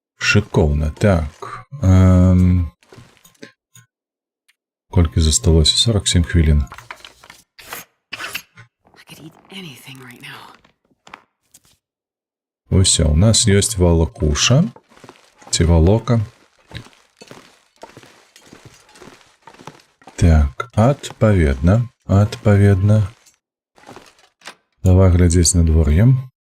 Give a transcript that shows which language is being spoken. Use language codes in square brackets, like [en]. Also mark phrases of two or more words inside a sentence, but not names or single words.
[be] Шикоўна. Так. Колькі засталося? 47 хвілін. [en] I could eat anything right now. [be] Усё, у нас ёсць валакуша. Ці валока. Так, адпаведна. Давай глядзець на двор'е.